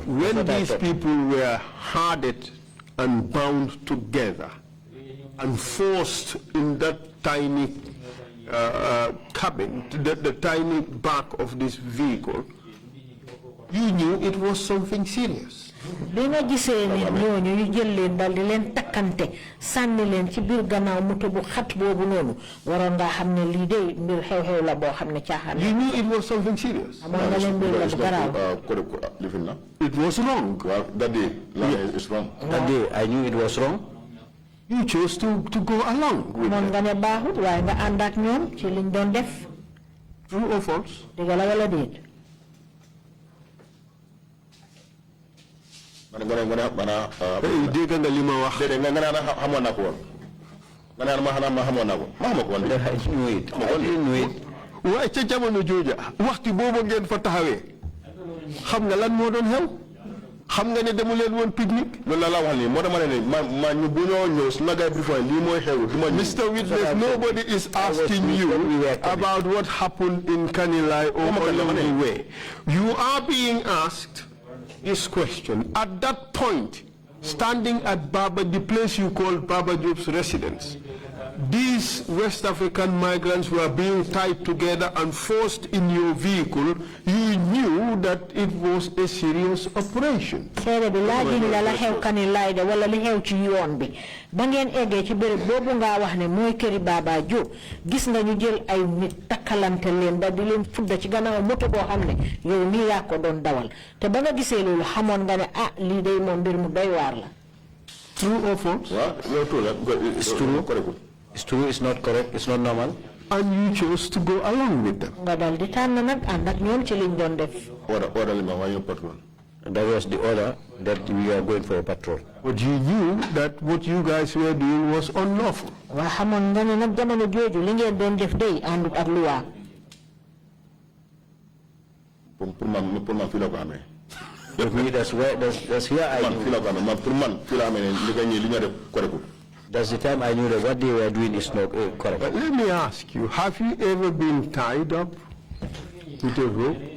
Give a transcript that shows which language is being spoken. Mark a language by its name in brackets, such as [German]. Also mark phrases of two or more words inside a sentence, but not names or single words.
[English] When these people were herded and bound together and forced in that tiny cabin, the tiny back of this vehicle, you knew it was something serious. When you say you [Wolof] jël leen dal di leen takkante sànni leen ci biir gannaaw moto bu xat boobu noonu waroon nga xam ne lii de mbir xew-xew la boo xam ne caaxaan. [English] You knew it was something serious. [Wolof] amoon nga leen mbir la bu garaaw. [English] It was wrong. That day, it's wrong. That day, I knew it was wrong. You chose to go along with [Wolof] amoon nga ne baaxut waaye nga ànd ak ñoom ci liñ doon def. [English] True or false? [Wolof] dëgg la wala déet. dégg nga li ma wax. [English] I didn't know it. [Wolof] waaye ca jamono jooja waxtu boobu ngeen fa taxawee xam nga lan moo doon xew xam nga ne demu leen woon pique-nique. loolu la wax nii moo tax ma ne ma ñu bu ñoo ñëw su ma gars bi lii mooy xew. [English] Mr. Witness, nobody is asking you about what happened in Kanilai or along the way. You are being asked this question. At that point, standing at Baba, the place you call Baba Job's residence, these West African migrants were being tied together and forced in your vehicle, you knew that it was a serious operation. [Wolof] Sere bi laajin la la xew Kanilai de wala li xew ci yoon bi ba ngeen eggee ci béréb boobu nga wax ne mooy këri Baba Jobe gis nga ñu jël ay nit takkalante leen ba di leen fudda ci gannaaw moto boo xam ne yow mii yaa ko doon dawal te ba nga gisee loolu xamoon nga ne ah lii day moom mbir mu doy waar la. [English] True or false? It's true. It's true, it's not correct, it's not normal. And you chose to go along with them. [Wolof] Nga dal di tànn nag ànd ak ñoom ci liñ doon def. [English] That was the order that we were going for a patrol. But you knew that what you guys were doing was unlawful. [Wolof] Waa xamoon nga ne nag jamono jooju li ngeen doon def day àndut ak luwaa. [English] For me, that's here I That's the time I knew that what they were doing is not correct. But let me ask you, have you ever been tied up with a rope?